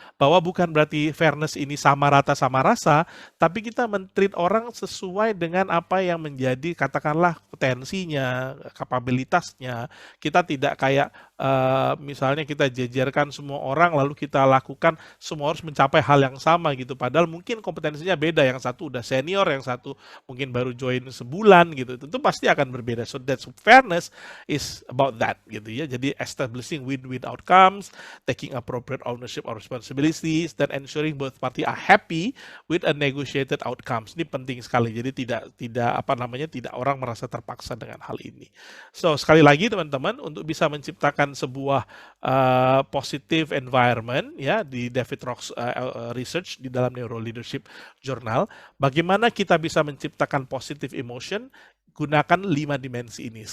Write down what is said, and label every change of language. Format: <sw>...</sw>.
<id>Bahwa bukan berarti fairness ini sama rata sama rasa, tapi kita men-treat orang sesuai dengan apa yang menjadi katakanlah potensinya, kapabilitasnya. Kita tidak kayak misalnya kita jejerkan semua orang lalu kita lakukan semua harus mencapai hal yang sama gitu. Padahal mungkin kompetensinya beda. Yang satu udah senior, yang satu mungkin baru join sebulan gitu. Tentu pasti akan berbeda.</id> <en>So that's fairness is about that</en> <id>gitu ya. Jadi</id> <en>establishing win-win outcomes, taking appropriate ownership or responsibilities,</en> <id>dan</id> <en>ensuring both party are happy with a negotiated outcomes.</en> <id>Ini penting sekali. Jadi tidak orang merasa terpaksa dengan hal ini. So sekali lagi teman-teman, untuk bisa menciptakan sebuah</id> <en>positive environment,</en> <id>ya, di David Rock's research di dalam Neuro Leadership Journal, bagaimana kita bisa menciptakan</id> <en>positive emotion,</en> <id>gunakan 5 dimensi ini.</id>